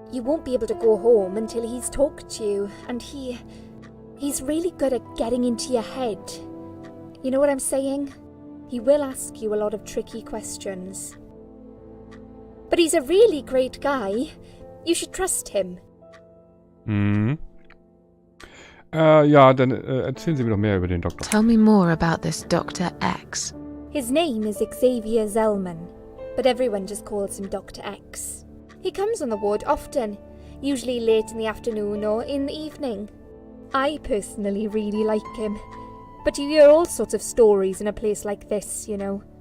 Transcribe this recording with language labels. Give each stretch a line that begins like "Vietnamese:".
English: You won't be able to go home until he's talked to you, and he's really good at getting into your head. You know what I'm saying? He will ask you a lot of tricky questions. But he's a really great guy. You should trust him.
German: Ja, dann erzählen Sie mir doch mehr über den Doktor.
English: Tell me more about this Dr. X. His name is Xavier Zellman, but everyone just calls him Dr. X. He comes on the ward often, usually late in the afternoon or in the evening. I personally really like him, but you hear all sorts of stories in a place like this, you know.